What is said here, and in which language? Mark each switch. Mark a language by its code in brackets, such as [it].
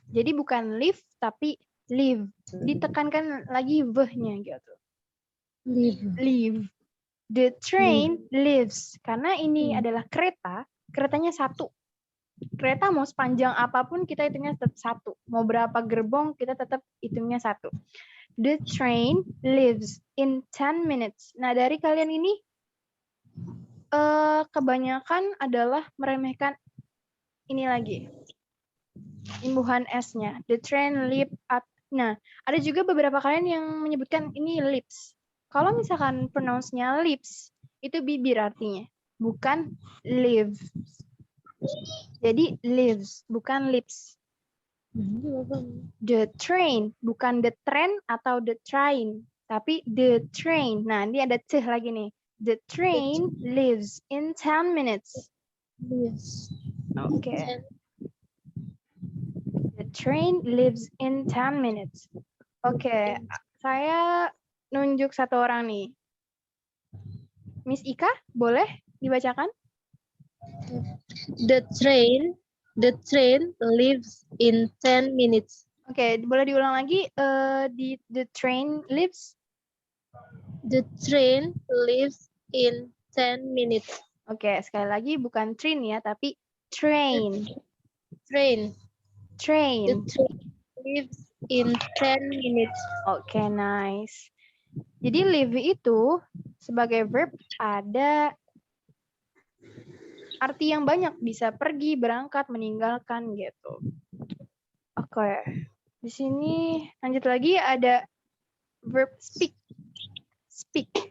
[id] Jadi bukan live tapi live. Ditekankan lagi v-nya gitu. Live. [en] The train lives. [id] Karena ini adalah kereta, keretanya satu. Kereta mau sepanjang apapun kita hitungnya tetap satu. Mau berapa gerbong kita tetap hitungnya satu. [en] The train lives in 10 minutes. [id] Nah, dari kalian ini kebanyakan adalah meremehkan ini lagi. Imbuhan S-nya. [en] The train live at. [id] Nah, ada juga beberapa kalian yang menyebutkan ini lips. Kalau misalkan pronounce-nya lips, itu bibir artinya. Bukan live. Jadi lives, bukan lips. [en] The train, bukan the train atau the train, tapi the train. [id] Nah, ini ada t lagi nih. [en] The train lives in 10 minutes. Oke. The train lives in 10 minutes. [id] Oke, saya nunjuk satu orang nih. Miss Ika, boleh dibacakan? [en] The train leaves in 10 minutes. [id] Oke, boleh diulang lagi. [en] The train lives. The train leaves in 10 minutes. [id] Oke, sekali lagi bukan train ya, tapi train. [en] The Train. train leaves in 10 minutes. [id] Oke, nice. Jadi live itu sebagai verb ada arti yang banyak, bisa pergi, berangkat, meninggalkan gitu. Oke. Di sini lanjut lagi ada verb speak. Speak.